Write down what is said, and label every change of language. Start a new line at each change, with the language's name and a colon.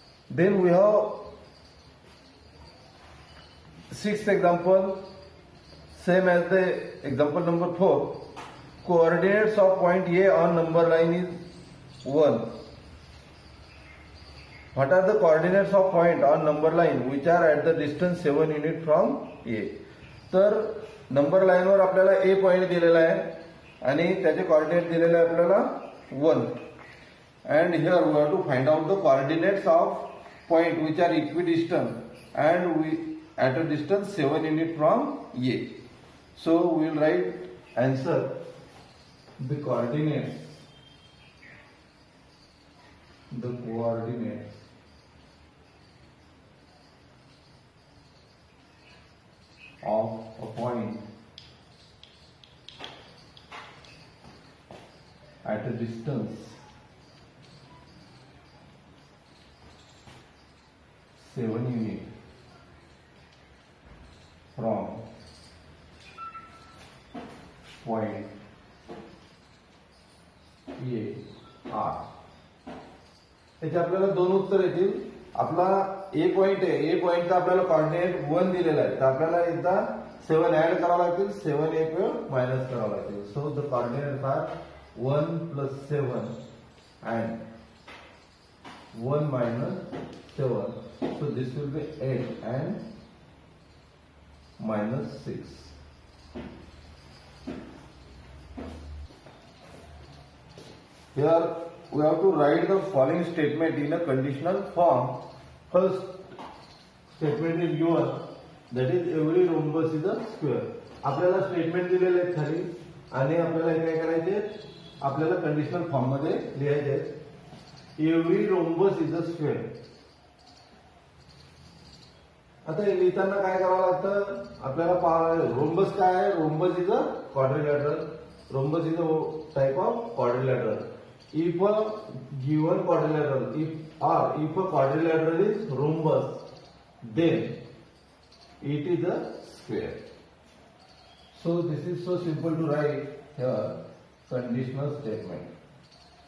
English: Then we have sixth example, same as the example number 4. Coordinates of point A on number line is 1. What are the coordinates of point on number line which are at the distance 7 unit from A?
Marathi: तर number line वर आपल्याला A point दिलेला आहे आणि त्याचे coordinate दिलेले आहे आपल्याला 1.
English: And here we have to find out the coordinates of point which are equidistant and we at a distance 7 unit from A. So we will write answer, the coordinates of a point at a distance 7 unit from point A R.
Marathi: त्याचे आपल्याला दोन उत्तर येतील. आपला ए point आहे, ए पॉइंटचा आपल्याला coordinate 1 दिलेला आहे, तर आपल्याला एकदा 7 ऍड करावं लागतील, 7 एक वेळ मायनस करावं लागतील.
English: So the coordinates are 1 plus 7 and 1 minus 7. So this will be 8 and minus 6. Here we have to write the following statement in a conditional form. First statement is given that is every rhombus is a square.
Marathi: आपल्याला statement दिलेले आहेत खाली आणि आपल्याला हे काय करायचे, आपल्याला कंडिशनल फॉर्म मध्ये लिहायचे.
English: Every rhombus is a square.
Marathi: आता हे लिहिताना काय करावं लागतं आपल्याला, रोम्बस काय आहे,
English: Rhombus is a quadrilateral. Rhombus is a type of quadrilateral. If a given quadrilateral, if a quadrilateral is rhombus, then it is a square. So this is so simple to write here conditional statement.